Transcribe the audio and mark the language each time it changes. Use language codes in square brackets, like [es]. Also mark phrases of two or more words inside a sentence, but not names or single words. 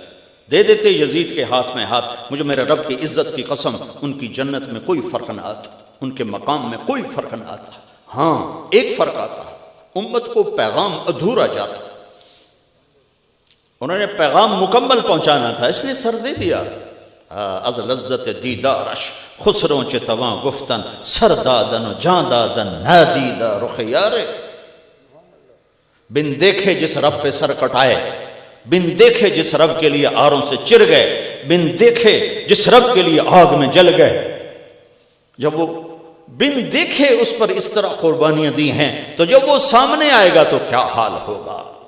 [ur] دے دیتے یزید کے ہاتھ میں ہاتھ، مجھے میرے رب کی عزت کی قسم ان کی جنت میں کوئی فرق نہ آتا، ان کے مقام میں کوئی فرق نہ آتا۔ ہاں ایک فرق آتا، امت کو پیغام ادھورا جاتا، انہوں نے پیغام مکمل پہنچانا تھا، اس لیے سر دے دیا۔ [fa] از لذت دیدارش خسروں چے تواں گفتن، سر دادن و جان دادن نادیدہ رخ یارے۔ [ur] بن دیکھے جس رب پہ سر کٹائے، بن دیکھے جس رب کے لیے آروں سے چر گئے، بن دیکھے جس رب کے لیے آگ میں جل گئے، جب وہ بن دیکھے اس پر اس طرح قربانیاں دی ہیں، تو جب وہ سامنے آئے گا تو کیا حال ہوگا؟